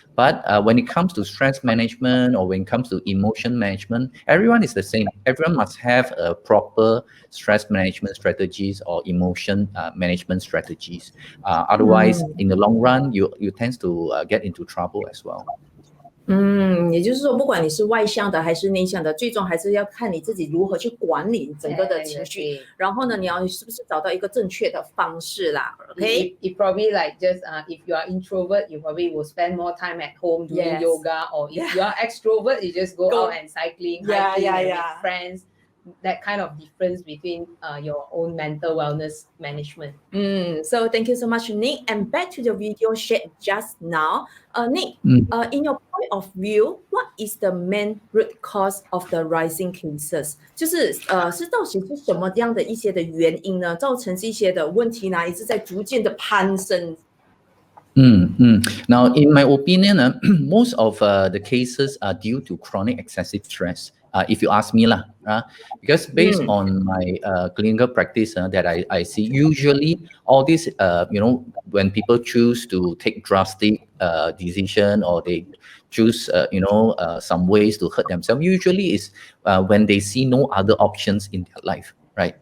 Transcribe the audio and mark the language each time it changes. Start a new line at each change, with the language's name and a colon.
English: But when it comes to stress management or when it comes to emotion management, everyone is the same. Everyone must have a proper stress management strategies or emotion management strategies. Otherwise, in the long run, you tend to get into trouble as well.
Chinese: 也就是说，不管你是外向的还是内向的，最终还是要看你自己如何去管理整个的情绪。然后呢，你要是不是找到一个正确的方式啦 ？Okay?
English: It probably like just if you are introvert, you probably will spend more time at home doing yoga, or if you are extrovert, you just go out and cycling, hiking with friends. that kind of difference between your own mental wellness management. So thank you so much, Nick. And back to the video shared just now, Nick, in your point of view, what is the main root cause of the rising cases？
Chinese: 就是是到底是什么样的一些的原因呢，造成这些的问题呢，一直在逐渐的攀升。
English: Now, in my opinion, most of the cases are due to chronic excessive stress. If you ask me, because based on my clinical practice that I see, usually all this, when people choose to take drastic decision or they choose, some ways to hurt themselves, usually is when they see no other options in their life, right?